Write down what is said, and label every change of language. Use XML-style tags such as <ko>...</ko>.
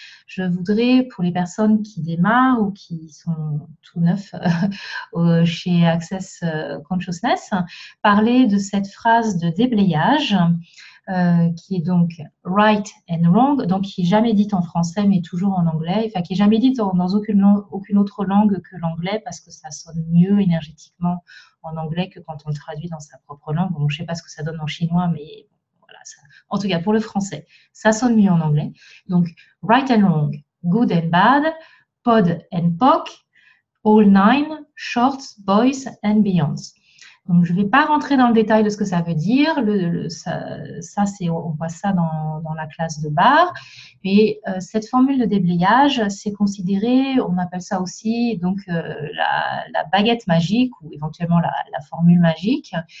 <fr>Je voudrais, pour les personnes qui démarrent ou qui sont tout neufs chez Access Consciousness, parler de cette phrase de déblayage qui est donc right and wrong, donc qui n'est jamais dite en français mais toujours en anglais, enfin qui n'est jamais dite dans aucune autre langue que l'anglais parce que ça sonne mieux énergétiquement en anglais que quand on le traduit dans sa propre langue. Bon, je ne sais pas ce que ça donne en chinois, mais voilà, en tout cas pour le français, ça sonne mieux en anglais.</fr> <en>Donc right and wrong, good and bad, pod and poc, all nine, shorts, boys and beyonds.</en> <fr>Donc, je ne vais pas rentrer dans le détail de ce que ça veut dire. On voit ça dans la classe de barre. Et cette formule de déblayage, c'est considéré, on appelle ça aussi donc la baguette magique ou éventuellement la formule magique.</fr>